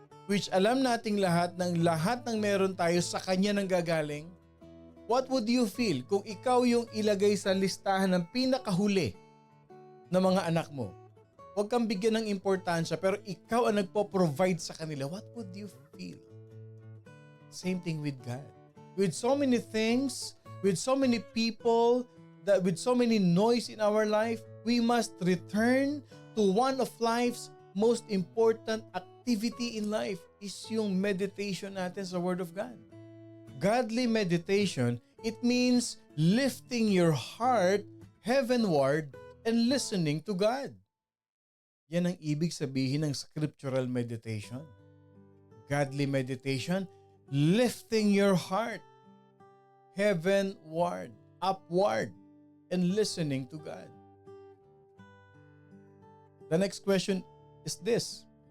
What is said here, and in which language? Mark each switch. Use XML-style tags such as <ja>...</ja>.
<tl>Which alam nating lahat ng meron tayo sa Kanya nang gagaling.</tl> <en>What would you feel</en> <tl>kung ikaw yung ilagay sa listahan ng pinakahuli ng mga anak mo? Huwag kang bigyan ng importansya pero ikaw ang nagpo-provide sa kanila.</tl> <en>What would you feel? Same thing with God. With so many things, with so many people, with so many noise in our life, we must return to one of life's most important activity in life is</en> <tl>yung meditation natin sa</tl> <en>Word of God. Godly meditation, it means lifting your heart heavenward and listening to God.</en> <tl>Yan ang ibig sabihin ng scriptural meditation.</tl> <en>Godly meditation, lifting your heart heavenward, upward, and listening to God. The next question is this.</en>